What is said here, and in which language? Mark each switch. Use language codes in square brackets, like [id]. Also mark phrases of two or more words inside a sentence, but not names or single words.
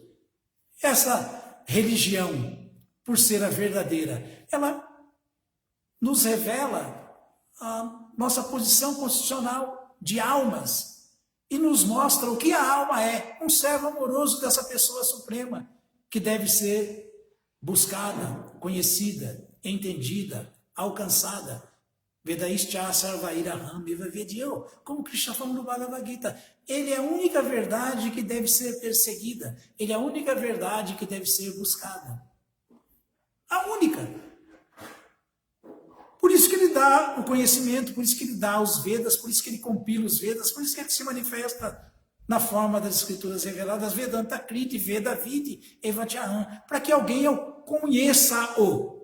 [pt] Essa religião, por ser a verdadeira, ela nos revela a nossa posição constitucional de almas e nos mostra o que a alma é, um servo amoroso dessa pessoa suprema, que deve ser buscada, conhecida, entendida, alcançada. [sa] वेदैश्च सर्वैरहमेव वेद्यो, [pt] como Krishna fala no Bhagavad Gita. Ele é a única verdade que deve ser perseguida, ele é a única verdade que deve ser buscada. A única. Por isso que ele dá o conhecimento, por isso que ele dá os Vedas, por isso que ele compila os Vedas, por isso que ele se manifesta na forma das escrituras reveladas, [sa] वेदान्तकृद् वेदविद् एव चाहम्, [pt] para que alguém o conheça-o.